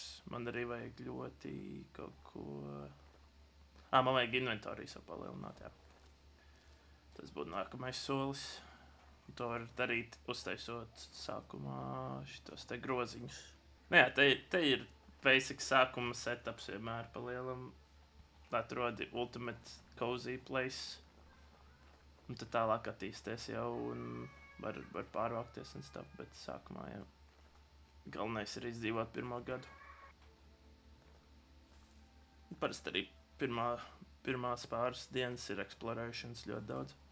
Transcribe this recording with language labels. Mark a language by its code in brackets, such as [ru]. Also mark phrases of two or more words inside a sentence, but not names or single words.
[lv] Man arī vajag ļoti kaut ko... man vajag inventoriju sapalielināt, jā. Tas būtu nākamais solis. To var darīt, uztaisot sākumā šitos te groziņus. Jā, te ir basic sākuma setups vienmēr palielam. Atrodi [en] ultimate cozy place. [lv] Un tad tālāk attīsties jau un var pārvākties un stuff, bet sākumā jau galvenais ir izdzīvot pirmo gadu. Parasti arī pirmās pāris dienas ir explorations ļoti daudz.